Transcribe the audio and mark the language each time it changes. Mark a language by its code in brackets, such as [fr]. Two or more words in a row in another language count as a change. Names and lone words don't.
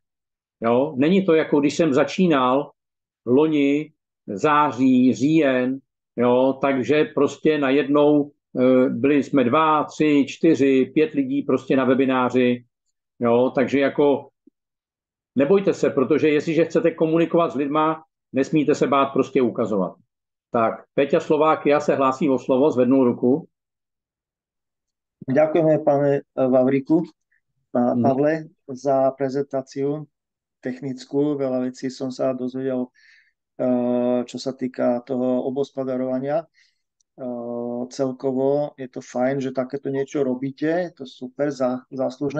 [cs] Jo, není to jako když jsem začínal loni, září, říjen, jo, takže prostě najednou byli jsme 2, 3, 4, 5 lidí prostě na webináři, jo, takže jako nebojte se, protože jestliže chcete komunikovat s lidma, nesmíte se bát prostě ukazovat. Tak, Peťa Slovákia se hlásí o slovo, zvednul ruku. [sk] Ďakujeme, pane Vavriku, Pavle, za prezentáciu technickú. Veľa vecí som sa dozvedel, čo sa týka toho obospodarovania. Celkovo je to fajn, že takéto niečo robíte, to super, záslužné.